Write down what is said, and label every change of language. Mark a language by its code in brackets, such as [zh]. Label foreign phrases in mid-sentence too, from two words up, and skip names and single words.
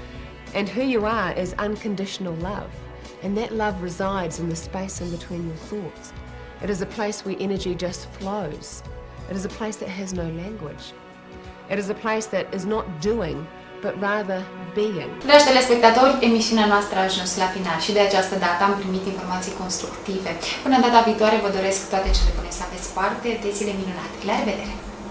[en] And who you are is unconditional love. And that love resides in the space in between your thoughts. It is a place where energy just flows. It is a place that has no language. It is a place that is not doing, but rather being. [ro] Dragi telespectatori, emisiunea noastră a ajuns la final și de această dată am primit informații constructive. Până data viitoare vă doresc toate cele bune, să aveți parte de zile minunate. La revedere!